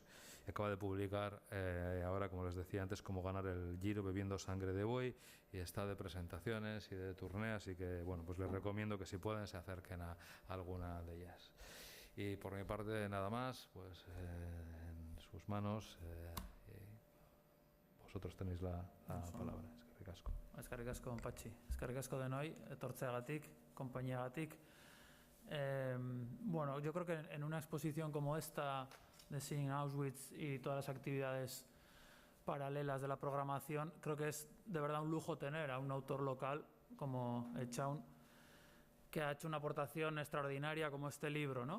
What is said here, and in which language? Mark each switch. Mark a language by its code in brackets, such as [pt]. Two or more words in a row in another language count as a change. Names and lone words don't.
[es] Acaba de publicar ahora, como les decía antes, Cómo ganar el Giro bebiendo sangre de buey, y está de presentaciones y de tournée, así que bueno, pues les recomiendo que si pueden se acerquen a alguna de ellas. Y por mi parte nada más, pues en sus manos, vosotros tenéis la palabra. [eu] Eskerrik asko. Eskerrik asko, Patxi. Eskerrik asko denoi, etortzeagatik, konpainiagatik. [es] Bueno, yo creo que en una exposición como esta de Seeing Auschwitz y todas las actividades paralelas de la programación, creo que es de verdad un lujo tener a un autor local como Etxaun, que ha hecho una aportación extraordinaria como este libro, ¿no?